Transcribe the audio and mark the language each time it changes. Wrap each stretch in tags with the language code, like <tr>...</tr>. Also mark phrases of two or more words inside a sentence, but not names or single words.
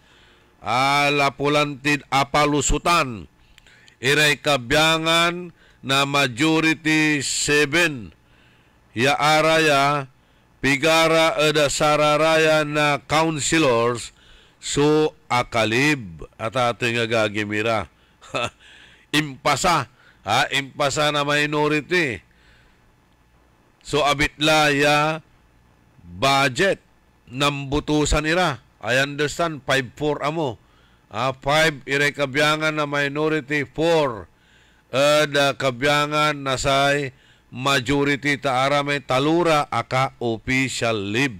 <pag>Lapulantid apalusutan. Iray kabyangan na majority 7. Yaaraya pigara eda sararaya na councilors so akalib at ating gagimira. Impasa na minority. So abitla ya budget nambutusan ira.</pag> <en>I understand 5-4 amo.</en> <pag>5 iray kabyangan na minority, 4 eda kabyangan na say majority taara may talura aka official leave.</pag>